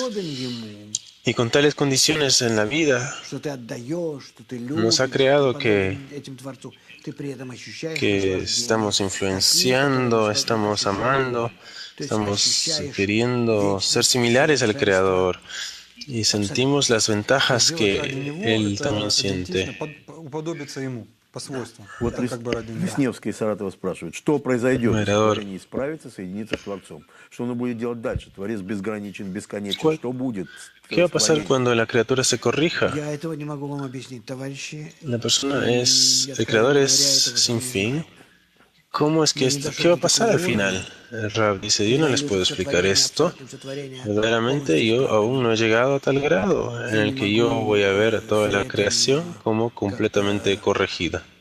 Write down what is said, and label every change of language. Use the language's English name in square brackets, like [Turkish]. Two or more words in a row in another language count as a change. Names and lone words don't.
[Spanish] Y con tales condiciones en la vida, nos ha creado que estamos influenciando, estamos amando, estamos queriendo ser similares al Creador y sentimos las ventajas que Él también siente. [Russian] Вот Вишневский из Саратова спрашивает, что произойдет, если творение исправится, соединится с Творцом? Что он будет делать дальше? Творец безграничен, бесконечен. Что будет? [Spanish] ¿Qué va a pasar cuando la criatura se corrija? La persona el Creador es sin fin. ¿Cómo es que esto? ¿Qué va a pasar al final? El Rab dice, yo no les puedo explicar esto. Verdaderamente yo aún no he llegado a tal grado en el que yo voy a ver toda la creación como completamente corregida.